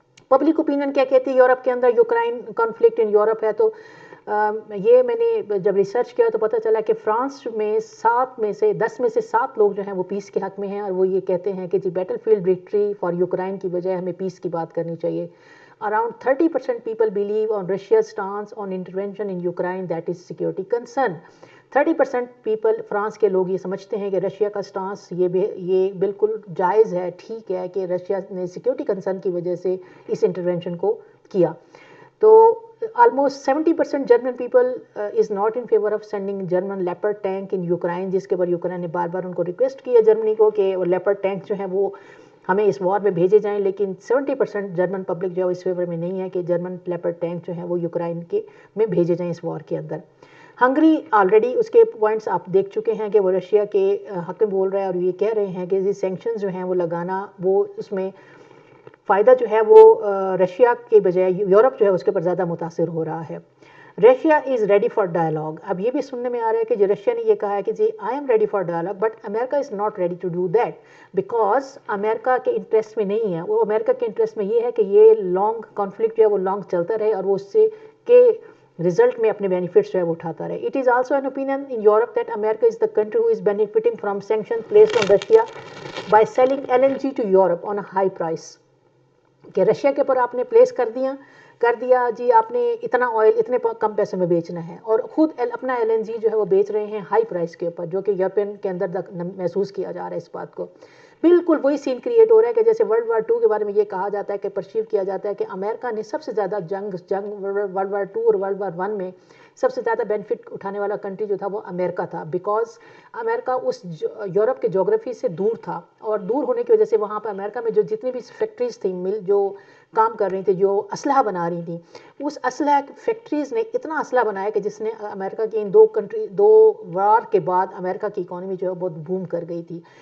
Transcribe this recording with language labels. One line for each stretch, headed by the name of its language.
Urdu: Public opinion کیا کہتی ہے یورپ کے اندر,
English: Ukraine conflict in Europe
Urdu: ہے, تو یہ میں نے جب ریسرچ کیا تو پتہ چلا کہ فرانس میں 10 میں سے 7 لوگ جو ہیں وہ پیس کے حق میں ہیں, اور وہ یہ کہتے ہیں کہ جی
English: battlefield victory for Ukraine
Urdu: کی بجائے ہمیں پیس کی بات کرنی چاہیے.
English: Around 30% people believe on Russia's stance on intervention in Ukraine that is security concern.
Urdu: 30% people France کے لوگ یہ سمجھتے ہیں کہ رشیا کا سٹانس یہ بالکل جائز ہے, ٹھیک ہے کہ رشیا نے سیکورٹی کنسرن کی وجہ سے اس انٹرونشن کو کیا. تو
English: almost 70% German people is not in favour of sending German Leopard tank in Ukraine,
Urdu: جس کے اوپر یوکرائن نے بار بار ان کو ریکویسٹ کیا جرمنی کو کہ لیپرڈ ٹینک جو ہیں وہ ہمیں اس وار میں بھیجے جائیں, لیکن 70% جرمن پبلک جو ہے اس فیور میں نہیں ہے کہ جرمن لیپرڈ ٹینک جو ہیں وہ یوکرائن کے میں بھیجے جائیں اس وار کے اندر. ہنگری آلریڈی اس کے پوائنٹس آپ دیکھ چکے ہیں کہ وہ رشیا کے حق میں بول رہا ہے, اور یہ کہہ رہے ہیں کہ یہ سینکشنز جو ہیں وہ لگانا, وہ اس میں فائدہ جو ہے وہ رشیا کے بجائے یورپ جو ہے اس کے اوپر زیادہ متاثر ہو رہا ہے.
English: Russia is ready for dialogue.
Urdu: اب یہ بھی سننے میں آ رہا ہے کہ رشیا نے یہ کہا ہے کہ جی
English: I am ready for dialogue, but America is not ready to do that, because
Urdu: امریکہ کے انٹرسٹ میں نہیں ہے. وہ امریکہ کے انٹرسٹ میں یہ ہے کہ یہ لانگ کانفلکٹ جو ہے وہ لانگ چلتا رہے, اور وہ اس سے کہ رزلٹ میں اپنے بینیفٹس جو ہے وہ اٹھاتا رہے.
English: It is also an opinion in Europe that America is the country who is benefiting from sanction placed on Russia by selling LNG to Europe on a high price.
Urdu: کہ Russia کے اوپر آپ نے پلیس کر دیا جی آپ نے اتنا آئل اتنے کم پیسے میں بیچنا ہے, اور خود اپنا LNG جو ہے وہ بیچ رہے ہیں ہائی پرائس کے اوپر, جو کہ یورپین کے اندر محسوس کیا جا رہا ہے اس بات کو. بالکل وہی سین کریٹ ہو رہا ہے کہ جیسے ورلڈ وار 2 کے بارے میں یہ کہا جاتا ہے کہ پرسیو کیا جاتا ہے کہ امریکہ نے سب سے زیادہ جنگ ورلڈ وار 2 اور ورلڈ وار 1 میں سب سے زیادہ بینیفٹ اٹھانے والا کنٹری جو تھا وہ امریکہ تھا, بیکاز امریکہ اس یورپ کے جغرافی سے دور تھا, اور دور ہونے کی وجہ سے وہاں پہ امریکہ میں جو جتنی بھی فیکٹریز تھیں, مل جو کام کر رہی تھی, جو اسلحہ بنا رہی تھیں, اس اسلحہ فیکٹریز نے اتنا اسلحہ بنایا کہ جس نے امریکہ کی ان 2 وار کے بعد امریکہ کی اکانومی جو ہے بہت بوم کر گئی تھی.